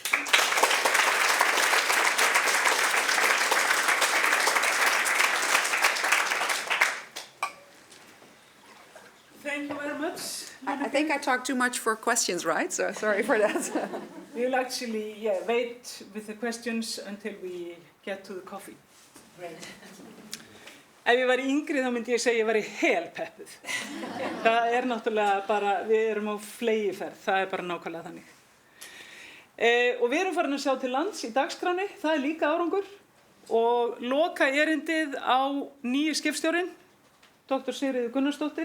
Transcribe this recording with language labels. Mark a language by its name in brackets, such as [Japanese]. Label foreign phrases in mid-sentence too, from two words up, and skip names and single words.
[English] Thank you very much. I think I talked too much for questions, right? So sorry for that. We'll actually wait with the questions until we get to the coffee. Right. [Icelandic] Ef ég væri yngri þá myndi ég segja ég væri helpeppuð. Það náttúrulega bara, við erum á fleygiferð, það bara nákvæmlega þannig. Og við erum farin að sjá til lands í dagskráni, það líka árangur. Og loka erindið á nýju skipstjórinn, Dr. Sigríður Gunnarsdóttir.